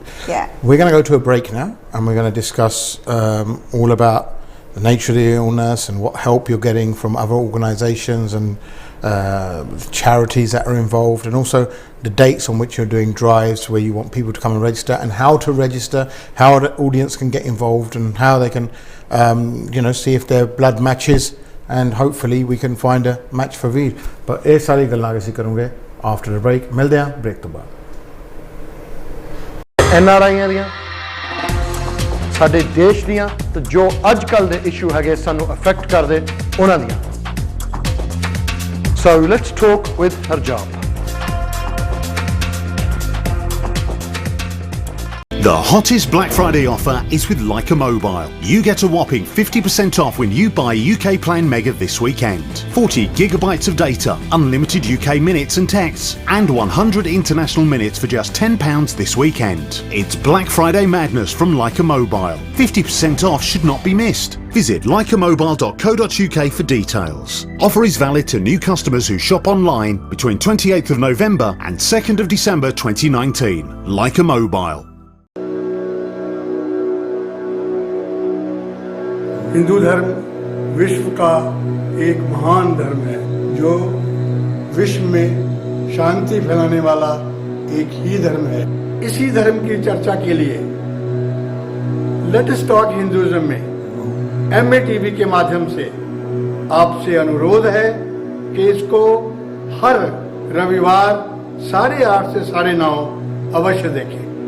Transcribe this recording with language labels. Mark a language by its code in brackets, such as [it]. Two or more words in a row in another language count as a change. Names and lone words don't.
[en] We're going to go to a break now, and we're going to discuss all about the nature of the illness and what help you're getting from other organisations and charities that are involved, and also the dates on which you're doing drives where you want people to come and register, and how to register, how the audience can get involved, and how they can see if their blood matches, and hopefully we can find a match for Veer. [pa] But ਇਹ ਸਾਰੀ ਗੱਲਾਂ ਅਸੀਂ ਕਰਾਂਗੇ [en] after the break. [pa] ਮਿਲਦੇ ਹਾਂ ਬ੍ਰੇਕ ਤੋਂ ਬਾਅਦ. NRI'यां दियां ਸਾਡੇ ਦੇਸ਼ ਦੀਆਂ ਤੇ ਜੋ ਅੱਜ ਕੱਲ ਦੇ ਇਸ਼ੂ ਹੈਗੇ ਸਾਨੂੰ ਅਫੈਕਟ ਕਰਦੇ ਉਹਨਾਂ ਦੀਆਂ [en] So let's talk with Harjap. The hottest Black Friday offer is with Leica Mobile. You get a whopping 50% off when you buy UK Plan Mega this weekend. 40 gigabytes of data, unlimited UK minutes and texts, and 100 international minutes for just £10 this weekend. It's Black Friday madness from Leica Mobile. 50% off should not be missed. Visit leicamobile.co.uk for details. Offer is valid to new customers who shop online between 28th of November and 2nd of December 2019. Leica Mobile. [hi] हिंदू धर्म विश्व का एक महान धर्म है जो विश्व में शांति फैलाने वाला एक ही धर्म है। इसी धर्म की चर्चा के लिए लेट अस टॉक हिंदुइज्म में MATV के माध्यम से आपसे अनुरोध है कि इसको हर रविवार 8:30 से 9:30 अवश्य देखें।